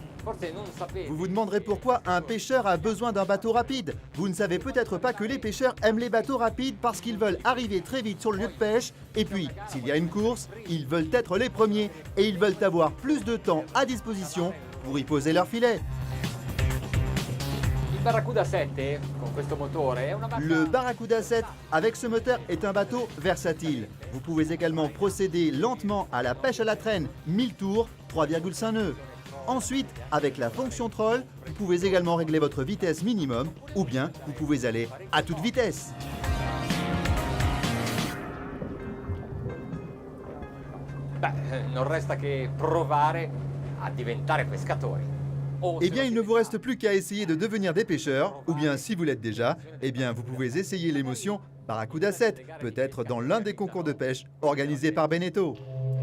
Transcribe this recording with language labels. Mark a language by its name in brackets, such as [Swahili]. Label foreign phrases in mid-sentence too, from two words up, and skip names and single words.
[Italian] Forse non sapete. [French] Vous vous demanderez pourquoi un pêcheur a besoin d'un bateau rapide. Vous ne savez peut-être pas que les pêcheurs aiment les bateaux rapides parce qu'ils veulent arriver très vite sur le lieu de pêche. Et puis, s'il y a une course, ils veulent être les premiers et ils veulent avoir plus de temps à disposition pour y poser leur filet. [Italian] Il Barracuda 7 con questo motore è una barca [French] Le Barracuda 7 avec ce moteur est un bateau versatile. Vous pouvez également procéder lentement à la pêche à la traîne, 1000 tours, 3,5 nœuds. Ensuite, avec la fonction troll, vous pouvez également régler votre vitesse minimum ou bien vous pouvez aller à toute vitesse. [Italian] Beh, non resta che provare a diventare pescatori. [French] Eh bien, il ne vous reste plus qu'à essayer de devenir des pêcheurs, ou bien si vous l'êtes déjà, eh bien vous pouvez essayer l'émotion Barracuda 7, peut-être dans l'un des concours de pêche organisés par Beneteau.